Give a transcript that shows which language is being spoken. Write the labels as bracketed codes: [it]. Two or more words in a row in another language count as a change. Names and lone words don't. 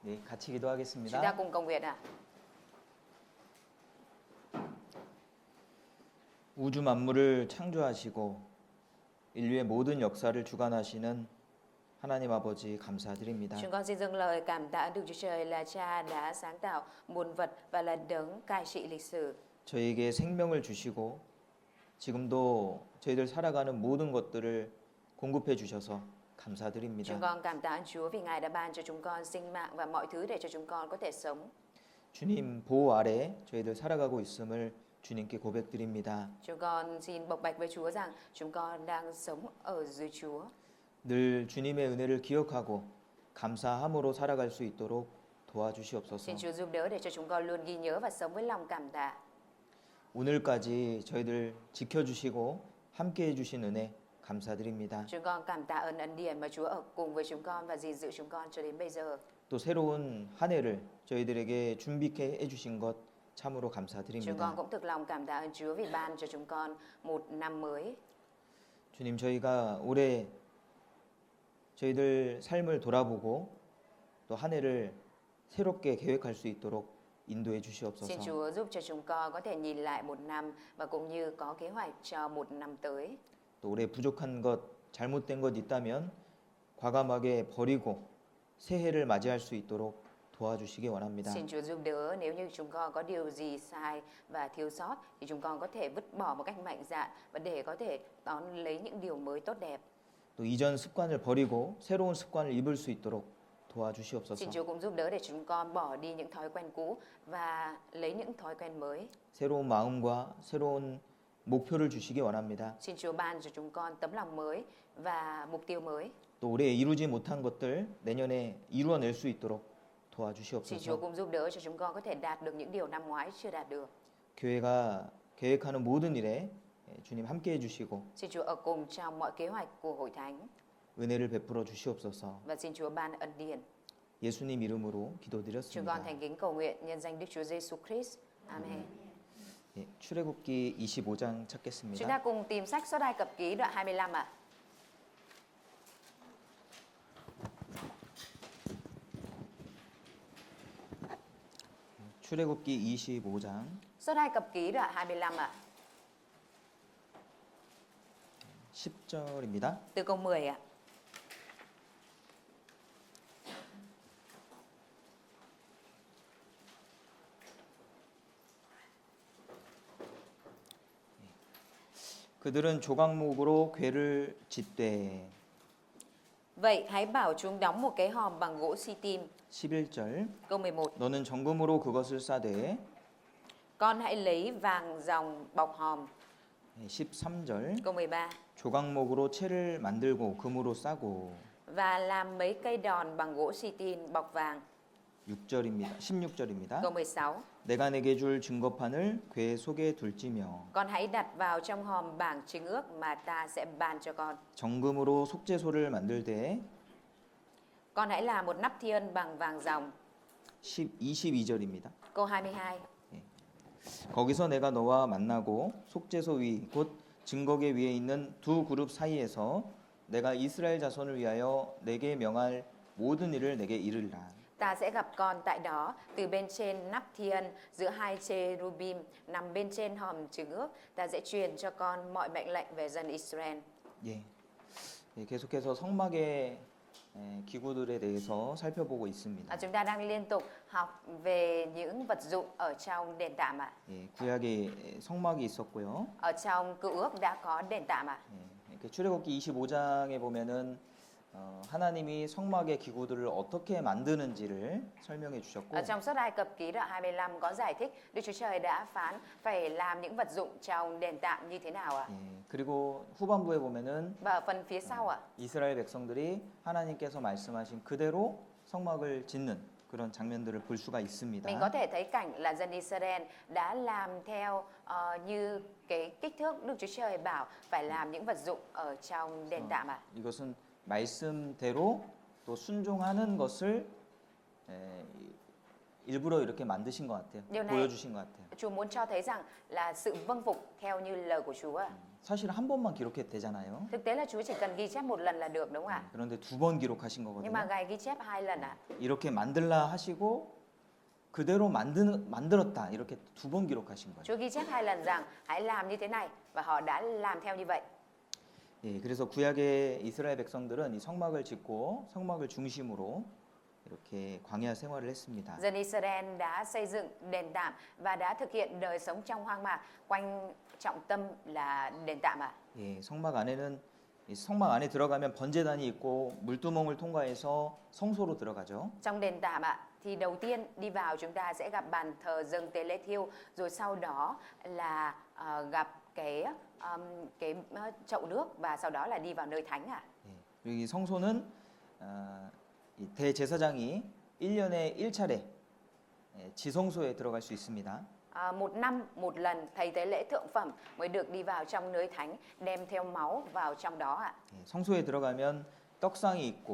[ko] 네, 같이 [vi] Chúng ta [ko] 기도하겠습니다. [vi] cùng cầu nguyện ạ. [ko] 우주 만물을 창조하시고 인류의 모든 역사를 주관하시는 하나님 아버지 감사드립니다. [vi] Chúng con xin dâng lời cảm tạ Đức Chúa Trời là Cha đã sáng tạo muôn vật và là đấng cai trị lịch sử. [ko] 저희에게 생명을 주시고 지금도 저희들 살아가는 모든 것들을 공급해 주셔서 감사드립니다. [vi] Chúng con cảm tạ ơn Chúa vì Ngài đã ban cho chúng con sinh mạng và mọi thứ để cho chúng con có thể sống. [ko] 주님 보호 아래 저희들 살아가고 있음을 주님께 고백드립니다. [vi] Chúng con xin bộc bạch với Chúa rằng chúng con đang sống ở dưới Chúa. [ko] 늘 주님의 은혜를 기억하고 감사함으로 살아갈 수 있도록 도와주시옵소서. [vi] Xin Chúa giúp đỡ để cho chúng con luôn ghi nhớ và sống với lòng cảm tạ. [ko] 오늘까지 저희들 지켜주시고 함께해 주신 은혜 감사드립니다. [vi] Chúng con cảm tạ ơn ân điển mà Chúa ở cùng với chúng con và gìn giữ chúng con cho đến bây giờ. [ko] 또 새로운 한 해를 저희들에게 준비케 해주신 것 참으로 [vi] Chúng [ko] 감사드립니다. [vi] con cũng thực lòng cảm tạ ơn Chúa vì ban cho chúng con một năm mới. [ko] 주님 저희가 올해 저희들 삶을 돌아보고 또 한 해를 새롭게 계획할 수 있도록 인도해 [vi] Xin [ko] 주시옵소서. [vi] Chúa giúp cho chúng con có thể nhìn lại một năm và cũng như có kế hoạch cho một năm tới. [ko] 또 올해 부족한 것, 잘못된 것 있다면 과감하게 버리고 새해를 맞이할 수 있도록 도와주시기 원합니다. [vi] Xin Chúa giúp đỡ nếu như chúng con có điều gì sai và thiếu sót thì chúng con có thể vứt bỏ một cách mạnh dạn và để có thể đón lấy những điều mới tốt đẹp. [ko] 또 이전 습관을 버리고 새로운 습관을 입을 수 있도록 도와주시옵소서. [vi] Xin Chúa cũng giúp đỡ để chúng con bỏ đi những thói quen cũ và lấy những thói quen mới. [ko] 새로운 마음과 새로운 목표를 주시기 원합니다. [vi] Xin Chúa ban cho chúng con tấm lòng mới và mục tiêu mới. [ko] 또 올해 이루지 못한 것들 내년에 이루어낼 수 있도록 [vi] Xin Chúa [ko] 도와주시옵소서. [vi] cũng giúp đỡ cho chúng con có thể đạt được những điều năm ngoái chưa đạt được. [ko] 교회가 계획하는 모든 일에 주님 함께 해주시고 [vi] Xin Chúa ở cùng trong mọi kế hoạch của hội thánh [ko] 은혜를 베풀어 주시옵소서. [vi] và xin Chúa ban ân điển. [ko] 예수님 이름으로 [vi] Chúng con [ko] 기도드렸습니다. [vi] thành kính cầu nguyện nhân danh Đức Chúa Giêsu Christ. Amen. [ko] 예, 출애굽기 25장 [vi] Chúng [ko] 찾겠습니다. [vi] ta cùng tìm sách Xuất Ai Cập Ký đoạn 25 ạ. [ko] 출애굽기 25장 [vi] Xuất Ai Cập Ký đoạn 25 ạ. [ko] 10절입니다. [vi] Từ câu 10 ạ. [ko] 그들은 조각목으로 궤를 짓되. [vi] Vậy hãy bảo chúng đóng một cái hòm bằng gỗ si-tim. [ko] 11절 [vi] Câu 11. [ko] 너는 정금으로 그것을 싸되. [vi] Con hãy lấy vàng dòng bọc hòm. [ko] 13절 [vi] Câu 13. [ko] 조각목으로 채를 만들고 금으로 싸고. [vi] Và làm mấy cây đòn bằng gỗ si-tin bọc vàng. [ko] 6절입니다. 16절입니다. [vi] Câu 16. [ko] 내가 내게 줄 증거판을 궤 속에 둘지며 [vi] Con hãy đặt vào trong hòm bảng chứng ước mà ta sẽ ban cho con. [ko] 정금으로 속죄소를 만들되. [vi] Con hãy làm một nắp thiên bằng vàng ròng. [ko] 22절입니다. [vi] Câu 22. [ko] 거기서 내가 너와 만나고 속죄소 위 곧 증거궤 위에 있는 두 그룹 사이에서 내가 이스라엘 자손을 위하여 내게 명할 모든 일을 내게 이르리라. [vi] Ta sẽ gặp con tại đó, từ bên trên nắp thiên, giữa hai cherubim nằm bên trên hòm chứng ước. Ta sẽ truyền cho con mọi mệnh lệnh về dân Israel. [ko] 예. 예, 계속해서 성막의 기구들에 대해서 살펴보고 있습니다. [vi] Chúng ta đang liên tục học về những vật dụng ở trong đền tạm ạ. [ko] 예, 구약에 성막이 있었고요. [vi] Ở trong cựu ước đã có đền tạm ạ. [ko] 예, 이렇게 출애굽기 25장에 보면은 하나님이 성막의 기구들을 어떻게 만드는지를 설명해 주셨고. [vi] Ở trong Xuất Ai Cập Ký đoạn 25 có giải thích Đức Chúa Trời đã phán phải làm những vật dụng trong đền tạm như thế nào ạ. [ko] 예, 그리고 후반부에 보면은 [vi] Và ở phần phía sau ạ. [ko] 이스라엘 백성들이 하나님께서 말씀하신 그대로 성막을 짓는 그런 장면들을 볼 수가 있습니다. [vi] Mình có thể thấy cảnh là dân Israel đã làm theo như cái kích thước Đức Chúa Trời bảo phải làm những vật dụng ở trong đền tạm ạ. [ko] 이것은 말씀대로 또 순종하는 것을 일부러 이렇게 만드신 것 같아요. [vi] điều này [ko] 보여주신 것 같아요. [vi] Chúa muốn cho thấy rằng là sự vâng phục theo như lời của Chúa. [ko] 사실 한 번만 기록해도 되잖아요. [vi] Thực tế là Chúa chỉ cần ghi chép một lần là được đúng không ạ? [ko] 그런데 두 번 기록하신 [vi] Nhưng mà [ko] 거거든요. [vi] Ngài ghi chép 2 lần ạ. [ko] 이렇게 만들라 하시고 그대로 만들었다 이렇게 두 번 기록하신 거예요. [vi] Chúa ghi chép 2 lần rằng hãy làm như thế này và họ đã làm theo như vậy. [ko] 예, 그래서 구약의 이스라엘 백성들은 이 성막을 짓고 성막을 중심으로 이렇게 광야 생활을 했습니다. [vi] Dân Israel đã xây dựng đền tạm và đã thực hiện đời sống trong hoang mạc quanh trọng tâm là đền tạm ạ. [ko] 예, 이 성막 안에 들어가면 번제단이 있고 물두멍을 통과해서 성소로 들어가죠. [vi] Trong đền tạm ạ thì đầu tiên đi vào chúng ta sẽ gặp bàn thờ dâng tế lễ thiêu, rồi sau đó là gặp cái chậu nước và sau đó là đi vào nơi thánh ạ. [ko] 예, 그리고 이 성소는 이 대제사장이 1년에 1차례 지성소에 들어갈 수 있습니다. [vi] Một năm một lần thầy tế lễ thượng phẩm mới được đi vào trong nơi thánh, đem theo máu vào trong đó ạ. [ko] 예, 성소에 들어가면 떡상이 있고